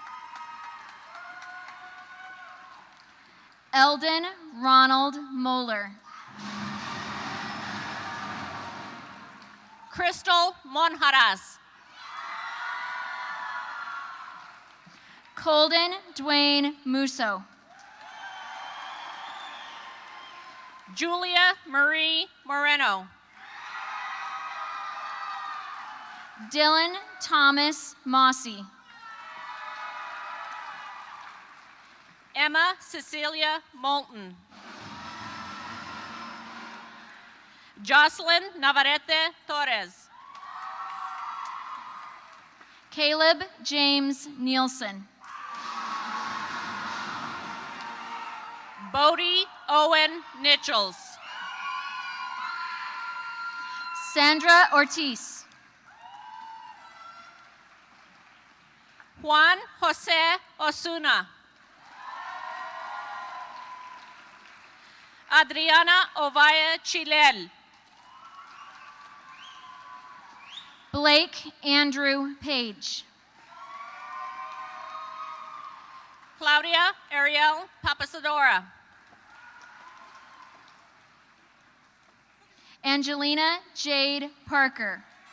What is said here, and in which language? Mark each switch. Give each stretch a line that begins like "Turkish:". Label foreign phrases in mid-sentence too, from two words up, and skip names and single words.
English: Eldon Ronald Moeller. Crystal Monjaras. Colden Dwayne Musso. Julia Marie Moreno. Dylan Thomas Mossy. Emma Cecilia Moulton. Jocelyn Navarrete Torres. Caleb James Nielsen. Bodie Owen Nichols. Sandra Ortiz. Juan Jose Osuna. Adriana Ovaya Chilel. Blake Andrew Page. Claudia Ariel Papasadora. Angelina Jade Parker.